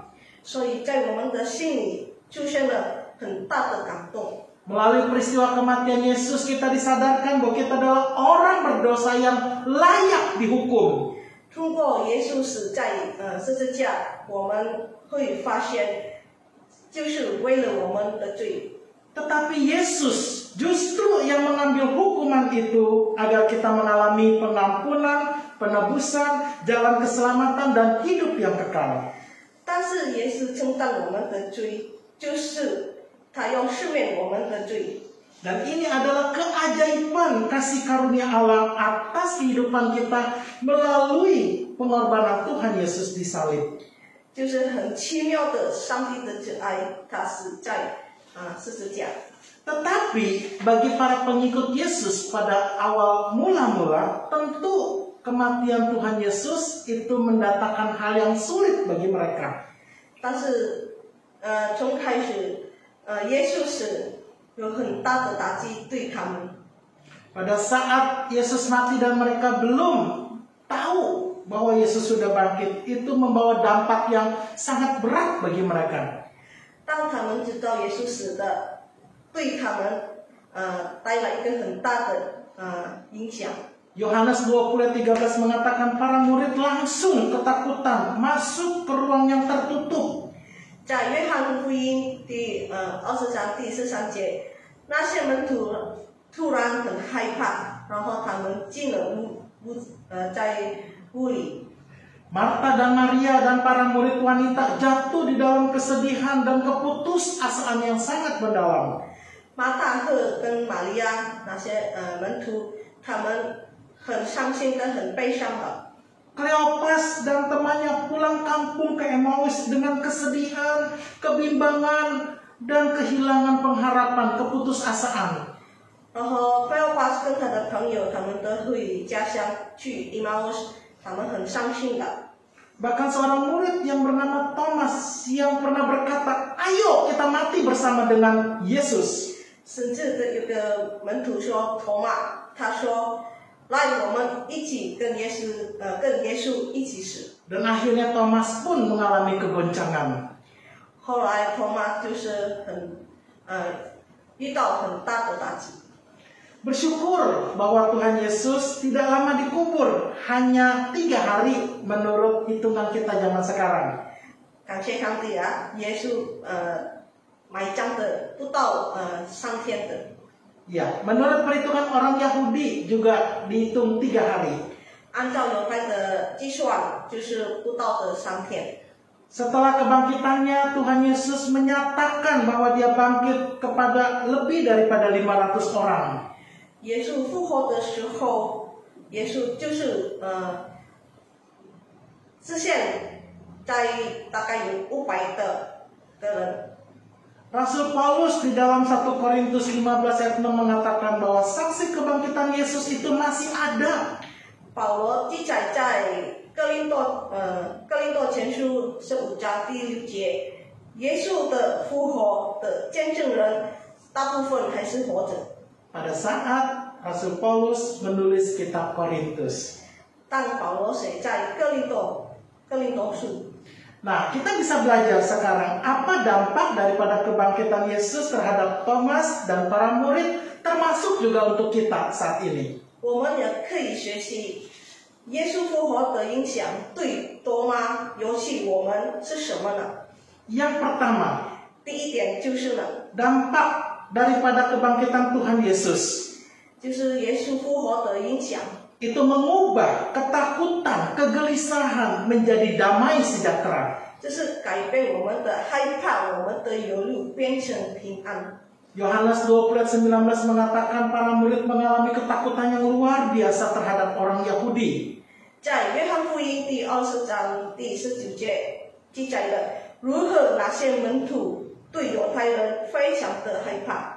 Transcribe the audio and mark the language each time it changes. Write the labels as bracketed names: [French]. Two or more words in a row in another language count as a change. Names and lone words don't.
[Chinese] 所以在我们的心里出现了很大的感动。 [Indonesian] Melalui peristiwa kematian Yesus kita disadarkan bahwa kita adalah orang berdosa yang layak dihukum. [Chinese] 通过耶稣死在十字架，我们会发现，就是为了我们的罪。 [Indonesian] Tetapi Yesus justru yang mengambil hukuman itu agar kita mengalami pengampunan, penebusan, jalan keselamatan dan hidup yang kekal. [Chinese] 但是耶稣承担我们的罪，就是他要赦免我们的罪。 [Indonesian] Dan ini adalah keajaiban kasih karunia Allah atas kehidupan kita melalui pengorbanan Tuhan Yesus di salib. [Chinese] 就是很奇妙的上帝的慈爱，他死在十字架。 [Indonesian] Tetapi bagi para pengikut Yesus pada awal mula-mula, tentu kematian Tuhan Yesus itu mendatangkan hal yang sulit bagi mereka. [Chinese] 但是从开始耶稣死有很大的打击对他们。 [Indonesian] Pada saat Yesus mati dan mereka belum tahu bahwa Yesus sudah bangkit, itu membawa dampak yang sangat berat bagi mereka. [Chinese] 当他们知道耶稣死的，对他们带来一个很大的影响。 [Indonesian] Yohanes 20:13 mengatakan para murid langsung ketakutan masuk ke ruang yang tertutup. [Chinese] 在约翰福音第20章第13节，那些门徒突然很害怕，然后他们进了在屋里。 [Indonesian] Marta dan Maria dan para murid wanita jatuh di dalam kesedihan dan keputusasaan yang sangat mendalam. [Chinese] 马大和跟玛利亚那些门徒，他们很伤心跟很悲伤的。 [Indonesian] Kleopas dan temannya pulang kampung ke Emmaus dengan kesedihan, kebimbangan, dan kehilangan pengharapan, keputusasaan. [Chinese] 然后菲奥巴斯跟他的朋友，他们都回家乡去伊玛乌斯，他们很伤心的。 [Indonesian] Bahkan seorang murid yang bernama Thomas yang pernah berkata, "Ayo kita mati bersama dengan Yesus." [Chinese] 甚至有个门徒说，托马，他说：“来，我们一起跟耶稣一起死。” [Indonesian] Dan akhirnya Thomas pun mengalami kegoncangan. [Chinese] 后来托马就是遇到很大的打击。 [Indonesian] Bersyukur bahwa Tuhan Yesus tidak lama dikubur, hanya 3 hari menurut hitungan kita zaman sekarang. [Chinese] 感谢上帝啊，耶稣埋葬的不到3天的。 [Indonesian] Ya, menurut perhitungan orang Yahudi juga dihitung 3 hari. [Chinese] 按照犹太的计算，就是不到的3天。 [Indonesian] Setelah kebangkitannya, Tuhan Yesus menyatakan bahwa dia bangkit kepada lebih daripada 500 orang. [Chinese] 耶稣复活的时候，耶稣就是实现在大概有500的人。 [Indonesian] Rasul Paulus di dalam 1 Korintus 15 ayat 6 mengatakan bahwa saksi kebangkitan Yesus itu masih ada. [Chinese] 保罗记载在哥林多前书15章第6节，耶稣的复活的见证人大部分还是活着。 [Indonesian] Pada saat Rasul Paulus menulis kitab Korintus. [Chinese] 当保罗写在哥林多书。 [Indonesian] Nah, kita bisa belajar sekarang apa dampak daripada kebangkitan Yesus terhadap Thomas dan para murid, termasuk juga untuk kita saat ini. [Chinese] 我们也可以学习耶稣复活的影响对多妈，尤其我们是什么呢？ [Indonesian] Yang pertama, [Chinese] 第一点就是呢， [Indonesian] dampak daripada kebangkitan Tuhan Yesus [Chinese] 就是耶稣复活的影响， [Indonesian] itu mengubah ketakutan, kegelisahan menjadi damai sejahtera. [Chinese] 就是改变我们的害怕，我们的忧虑变成平安。 [Indonesian] Yohanes 20 ayat 19 mengatakan para murid mengalami ketakutan yang luar biasa terhadap orang Yahudi. [Chinese] 在约翰福音第20章第19节记载了如何那些门徒对犹太人非常的害怕。